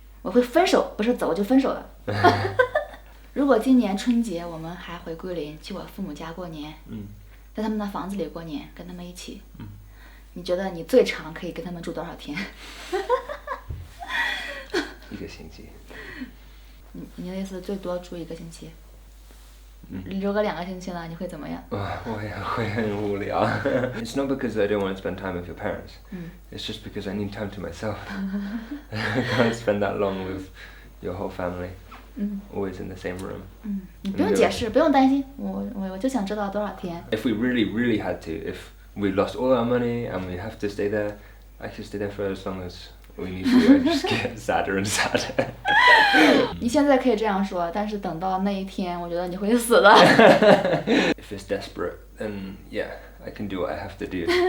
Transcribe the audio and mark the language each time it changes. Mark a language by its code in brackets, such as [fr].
[zh] 我会分手，不是走就分手了。如果今年春节我们还回桂林去我父母家过年，在他们的房子里过年，跟他们一起，你觉得你最长可以跟他们住多少天？一个星期。你的意思最多住1个星期？留个2个星期呢，你会怎么样？我会很无聊。 [en] It's not because I don't want to spend time with your parents. It's just because I need time to myself. I can't spend that long with your whole family. Always in the same room. [zh] 你不用解释，不用担心，我就想知道多少天。 [en] If we really had to, if we lost all our money and we have to stay there, I could stay there for as long as we need to and just get sadder and sadder. [zh] 你现在可以这样说，但是等到那一天，我觉得你会死的。 [en] If it's desperate, then yeah, I can do what I have to do.